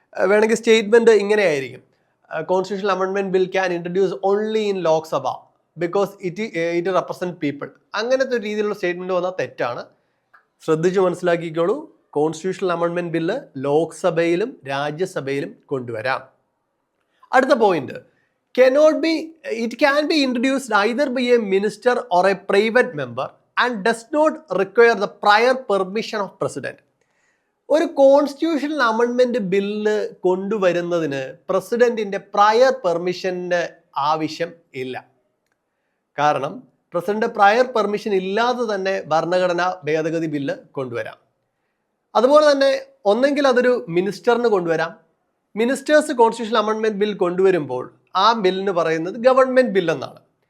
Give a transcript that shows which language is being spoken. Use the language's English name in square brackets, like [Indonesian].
[Malayalam] വേണമെങ്കിൽ സ്റ്റേറ്റ്മെൻറ്റ് ഇങ്ങനെയായിരിക്കും: [English] Constitutional amendment bill can introduce only in Lok Sabha because it represent people. [Malayalam] അങ്ങനത്തെ ഒരു രീതിയിലുള്ള സ്റ്റേറ്റ്മെൻറ്റ് വന്നാൽ തെറ്റാണ്. ശ്രദ്ധിച്ച് മനസ്സിലാക്കിക്കോളൂ, കോൺസ്റ്റിറ്റ്യൂഷണൽ അമെൻമെൻറ്റ് ബില്ല് ലോക്സഭയിലും രാജ്യസഭയിലും കൊണ്ടുവരാം. അടുത്ത point, [English] it can be introduced either by a minister or a private member and does not require the prior permission of president. [Malayalam] ഒരു കോൺസ്റ്റിറ്റ്യൂഷണൽ അമെൻമെൻറ്റ് ബില്ല് കൊണ്ടുവരുന്നതിന് പ്രസിഡന്റിന്റെ പ്രയർ പെർമിഷൻ്റെ ആവശ്യം ഇല്ല. കാരണം പ്രസിഡന്റ് പ്രയർ പെർമിഷൻ ഇല്ലാതെ തന്നെ ഭരണഘടനാ ഭേദഗതി ബില്ല് കൊണ്ടുവരാം. അതുപോലെ തന്നെ ഒന്നെങ്കിൽ അതൊരു മിനിസ്റ്ററിന് കൊണ്ടുവരാം. മിനിസ്റ്റേഴ്സ് കോൺസ്റ്റിറ്റ്യൂഷണൽ അമെൻമെൻറ്റ് ബിൽ കൊണ്ടുവരുമ്പോൾ ആ ബില്ലിന് പറയുന്നത് ഗവൺമെൻറ് ബിൽ എന്നാണ്.